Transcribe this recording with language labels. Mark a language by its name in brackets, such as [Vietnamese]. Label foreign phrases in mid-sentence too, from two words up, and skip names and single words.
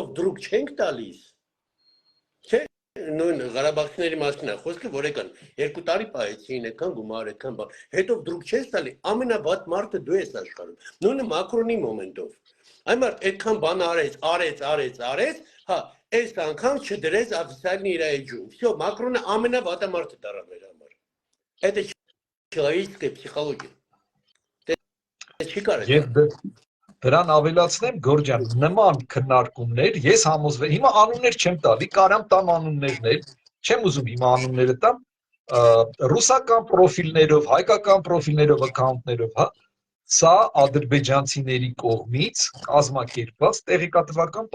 [Armenian] դրուկ չենք տալիս, չէ, նույն Ղարաբաղցիների մասին է խոսքը, որ եկան 2 տարի պահեցին, եկան գումար, եկան բան, հետո դրուկ չես տալի, ամենավատ մարդը դու ես աշխարհում, նույնը Մակրոնի մոմենտով, այն մարդ այդքան բան արեց, հա, այս անգամ չդրեց օֆիցիալնի իր էջում, всё, Մակրոնը ամենավատը մարդը դառավ մեր համար, [Russian] это человеческая психология, [Armenian] չի կարելի։ Դրան ավելացնեմ Գորջան, նման քննարկումներ, ես համոզվել, հիմա անուններ չեմ տալի, կարամ տամ անուններներ, չեմ ուզում հիմա անունները տամ, ռուսական պրոֆիլներով, հայկական պրոֆիլներով, account-ներով, հա, սա ադրբեջանցիների կողմից կազմակերպված տեղեկատվական